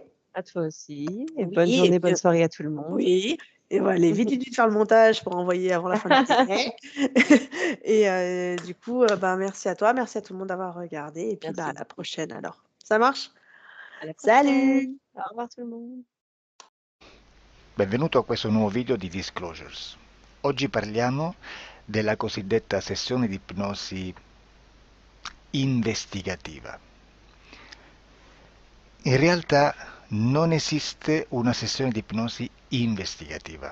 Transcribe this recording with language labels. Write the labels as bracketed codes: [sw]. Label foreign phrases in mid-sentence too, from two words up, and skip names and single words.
[fr] À toi aussi et Oui, bonne et journée, puis bonne soirée à tout le monde. oui, et on va aller vite, vite, vite faire le montage pour envoyer avant la fin de l'année. Et du coup, bah, merci à toi, merci à tout le monde d'avoir regardé et puis, bah, Merci à la beaucoup. prochaine alors. Ça marche? À la Salut! prochaine. Au revoir tout le monde. [it] Benvenuto a questo nuovo video di Disclosures. Oggi parliamo della cosiddetta sessione di ipnosi investigativa. In realtà non esiste una sessione di ipnosi investigativa.